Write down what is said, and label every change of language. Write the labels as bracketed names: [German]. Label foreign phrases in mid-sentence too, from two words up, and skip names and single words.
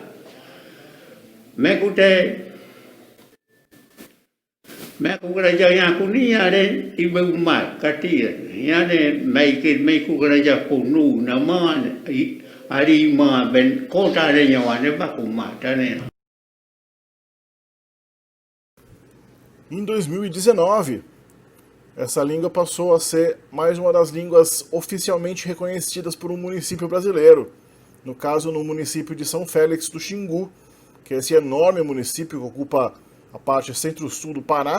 [Kayapó] Me aku crowjo aku ni ane i beuma katir. Yane me ku crowjo kunu nama ari ma ben kota de nyawane bakuma tane. [Portuguese] Em 2019, essa língua passou a ser mais uma das línguas oficialmente reconhecidas por um município brasileiro. No caso, no município de São Félix do Xingu, que é esse enorme município que ocupa a parte centro-sul do Pará.